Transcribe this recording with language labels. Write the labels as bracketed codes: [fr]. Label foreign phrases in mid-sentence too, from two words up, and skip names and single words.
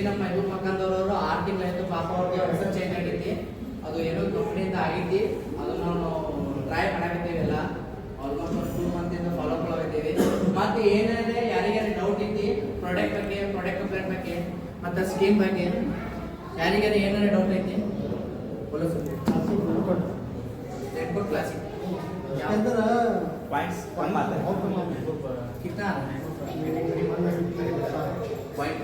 [kn] ನಮ್ಮ ಮೆಹಬೂಬ್ ಮಕ್ಕಂದವ್ರವರು 6 ತಿಂಗಳಾಯ್ತು ಪಾಪ ಅವ್ರದ್ದು ಹೆಸರು ಚೇಂಜ್ ಆಗೈತಿ ಅದು ಏನೋ ಕಂಪ್ನಿಯಿಂದ ಆಗೈತಿ ಅದನ್ನು ನಾವು ಟ್ರೈ ಮಾಡಾಕತ್ತೀವಿ ಎಲ್ಲ ಆಲ್ಮೋಸ್ಟ್ ಒಂದು 2 ಮಂತಿಂದ ಫಾಲೋ ಮಾಡಾಕತ್ತೀವಿ ಮತ್ತು ಏನೇನೇ ಯಾರಿಗಾರು ಡೌಟ್ ಐತಿ ಪ್ರಾಡಕ್ಟ್ ಬಗ್ಗೆ [en] product complaint [kn] ಬಗ್ಗೆ ಮತ್ತು ಸ್ಕೀಮ್ ಬಗ್ಗೆ ಯಾರಿಗಾರು ಏನಾರ ಡೌಟ್ ಐತಿ [hi] बोलो सर रेडकोट क्लासिक अंदर पॉइंट्स कम आता है कितना पॉइंट